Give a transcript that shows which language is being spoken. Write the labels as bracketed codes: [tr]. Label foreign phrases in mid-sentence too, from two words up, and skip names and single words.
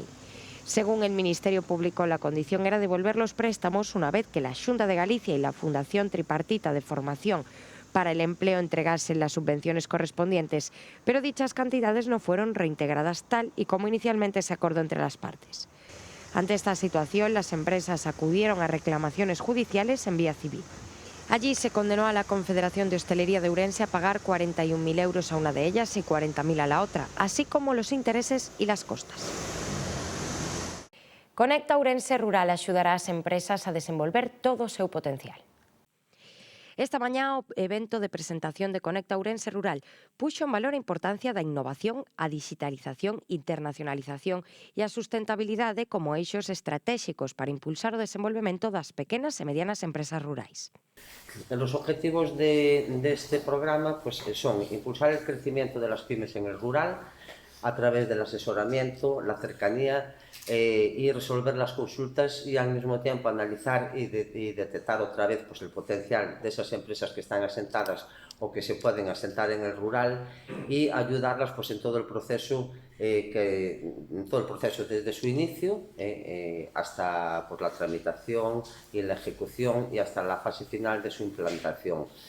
[es] Según el Ministerio Público, la condición era devolver los préstamos una vez que la Xunta de Galicia y la Fundación Tripartita de Formación para el Empleo entregasen las subvenciones correspondientes, pero dichas cantidades no fueron reintegradas tal y como inicialmente se acordó entre las partes. Ante esta situación, las empresas acudieron a reclamaciones judiciales en vía civil. Allí se condenó a la Confederación de Hostelería de Ourense a pagar 41.000 euros a una de ellas y 40.000 a la otra, así como los intereses y las costas. [gl] Conecta Ourense Rural axudará as empresas a desenvolver todo o seu potencial. Esta mañá o evento de presentación de Conecta Ourense Rural puxo en valor a importancia da innovación, a digitalización, internacionalización e a sustentabilidade como eixos estratéxicos para impulsar o desenvolvemento das pequenas e medianas empresas rurais. [es] Los objetivos de este programa son impulsar el crecimiento de las pymes en el rural a través del asesoramiento, la cercanía y resolver las consultas y al mismo tiempo analizar y detectar otra vez el potencial de esas empresas que están asentadas o que se pueden asentar en el rural y ayudarlas en todo el proceso, desde su inicio hasta la tramitación y la ejecución y hasta la fase final de su implantación.